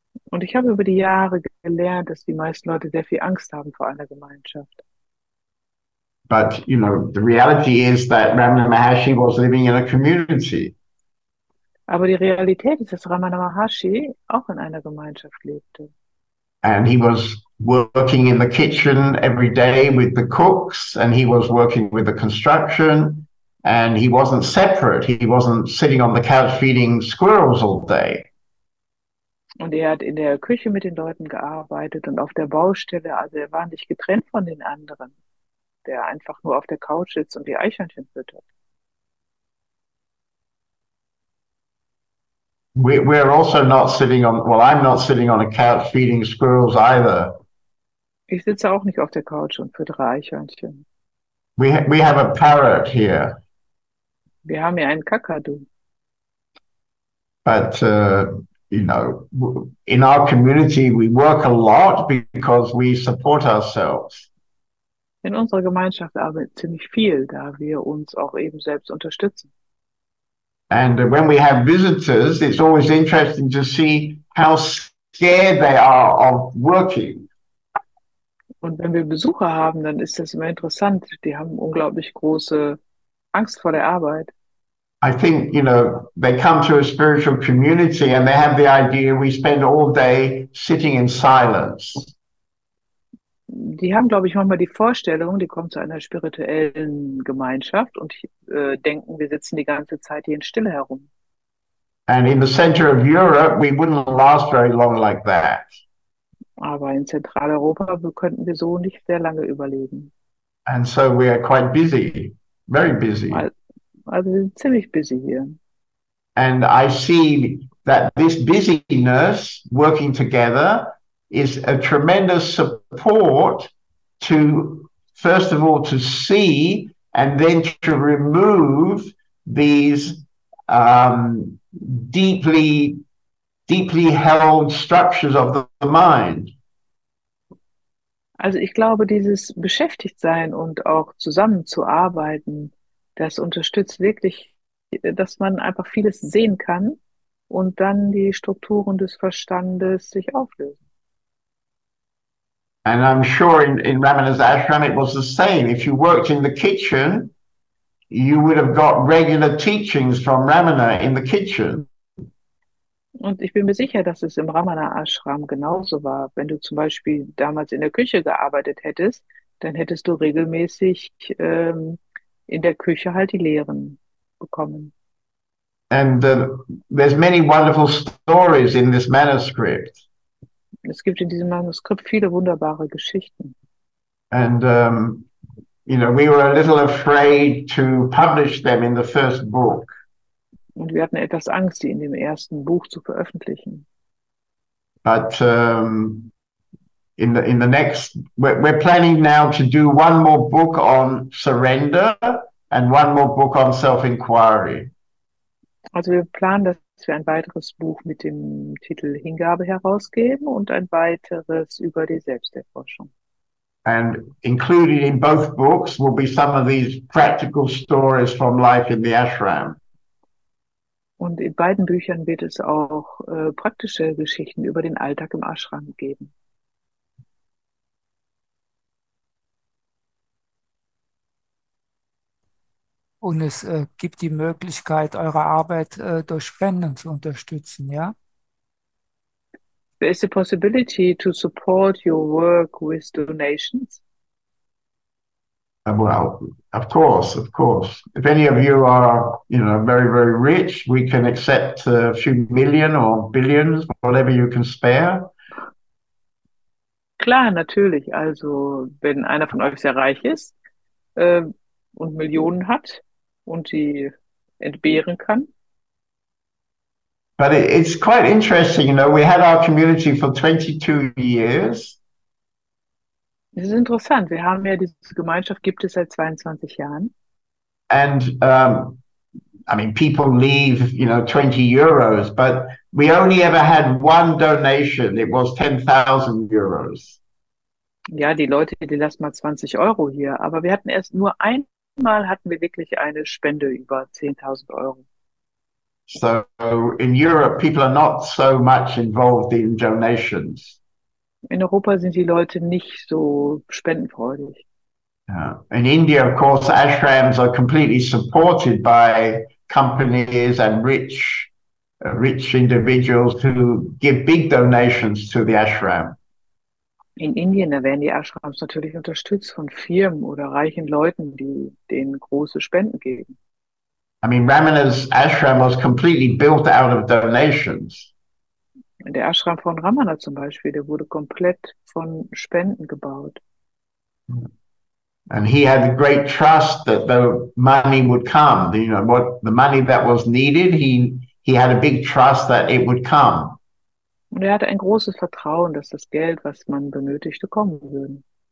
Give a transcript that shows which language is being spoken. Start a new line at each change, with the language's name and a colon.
German: Und ich habe über die Jahre gelernt, dass die meisten Leute sehr viel Angst haben vor einer Gemeinschaft.
English: But, you know, the reality is that Ramana Maharshi was living in a community.
German: Aber die Realität ist, dass Ramana Maharshi auch in einer Gemeinschaft lebte.
English: And he was working in the kitchen every day with the cooks, and he was working with the construction, and he wasn't separate. He wasn't sitting on the couch feeding squirrels all day.
German: Und er hat in der Küche mit den Leuten gearbeitet und auf der Baustelle, also er war nicht getrennt von den anderen, der einfach nur auf der Couch sitzt und die Eichhörnchen füttert.
English: We're also not sitting on, well, I'm not sitting on a couch feeding squirrels either.
German: Ich sitze auch nicht auf der Couch und füttere Eichhörnchen.
English: We have a parrot here.
German: Wir haben hier einen Kakadu.
English: But, you know, in our community, we work a lot because we support ourselves.
German: In unserer Gemeinschaft arbeiten wir ziemlich viel, da wir uns auch eben selbst unterstützen.
English: And when we have visitors, it's always interesting to see how scared they are of working.
German: Und wenn wir Besucher haben, dann ist das immer interessant. Die haben unglaublich große Angst vor der Arbeit.
English: I think, you know, they come to a spiritual community and they have the idea we spend all day sitting in silence.
German: Die haben, glaube ich, manchmal die Vorstellung, die kommen zu einer spirituellen Gemeinschaft und denken, wir sitzen die ganze Zeit hier in Stille herum.
English: And in the center of Europe, we wouldn't last very long like that.
German: Aber in Zentraleuropa könnten wir so nicht sehr lange überleben.
English: And so we are quite busy, very busy.
German: Also wir sind ziemlich busy hier.
English: And I see that this busyness working together is a tremendous support to, first of all, to see and then to remove these deeply held structures of the mind.
German: Also ich glaube, dieses Beschäftigtsein und auch zusammenzuarbeiten, das unterstützt wirklich, dass man einfach vieles sehen kann und dann die Strukturen des Verstandes sich auflösen.
English: And I'm sure in Ramanas ashram it was the same. If you worked in the kitchen, you would have got regular teachings from Ramana in the kitchen.
German: Und ich bin mir sicher, dass es im Ramana-Ashram genauso war. Wenn du zum Beispiel damals in der Küche gearbeitet hättest, dann hättest du regelmäßig in der Küche halt die Lehren bekommen.
English: And there's many wonderful stories in this manuscript.
German: Es gibt in diesem Manuskript viele wunderbare Geschichten.
English: And, you know, we were a little afraid to publish them in the first book.
German: Und wir hatten etwas Angst, die in dem ersten Buch zu veröffentlichen.
English: But in the next, we're planning now to do one more book on surrender and one more book on self-inquiry.
German: Also wir planen, dass wir ein weiteres Buch mit dem Titel Hingabe herausgeben und ein weiteres über die Selbsterforschung.
English: And included in both books will be some of these practical stories from life in the ashram.
German: Und in beiden Büchern wird es auch praktische Geschichten über den Alltag im Ashram geben. Und es gibt die Möglichkeit, eure Arbeit durch Spenden zu unterstützen, ja?
English: There is a possibility to support your work with donations. Well, of course, of course. If any of you are, very, very rich, we can accept a few million or billions, whatever you can spare.
German: Klar, natürlich. Also, wenn einer von euch sehr reich ist äh, und Millionen hat und die entbehren kann.
English: But it's quite interesting, we had our community for 22 years.
German: Das ist interessant. Wir haben ja diese Gemeinschaft, gibt es seit 22 Jahren.
English: And people leave, 20 euros, but we only ever had one donation. It was 10,000 euros.
German: Ja, die Leute, die lassen mal 20 Euro hier. Aber wir hatten nur einmal hatten wir wirklich eine Spende über 10.000 Euro.
English: So in Europe, people are not so much involved in donations.
German: In Europa sind die Leute nicht so spendenfreudig.
English: Yeah. In India, of course, ashrams are completely supported by companies and rich individuals who give big donations to the ashram.
German: In Indien, da werden die Ashrams natürlich unterstützt von Firmen oder reichen Leuten, die denen große Spenden geben.
English: Ramanas ashram was completely built out of donations.
German: Der Ashram von Ramana zum Beispiel, der wurde komplett von Spenden gebaut.
English: And he had great trust that the money would come. What the money that was needed, he had a big trust that it would come.
German: Und er hatte ein großes Vertrauen, dass das Geld, was man benötigte, kommen würde.